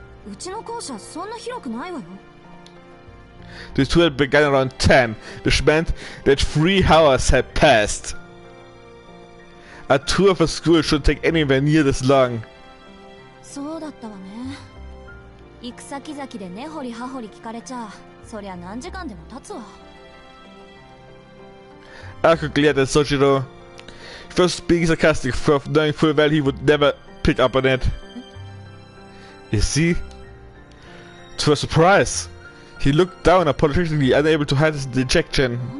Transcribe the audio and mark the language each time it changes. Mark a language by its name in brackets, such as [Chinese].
[Japanese] うちの校舎そんな広くないわよ。 [English] The tour had begun around 10, which meant that 3 hours had passed. A tour of a school shouldn't take anywhere near this long. [Japanese] そうだったわね。行く先々で根掘り葉掘り聞かれちゃ、そりゃ何時間でも経つわ。 [English] Aokos glared at Soshiro. He was being sarcastic, knowing full well he would never pick up on it. You see? To her surprise, he looked down, apologetically unable to hide his dejection.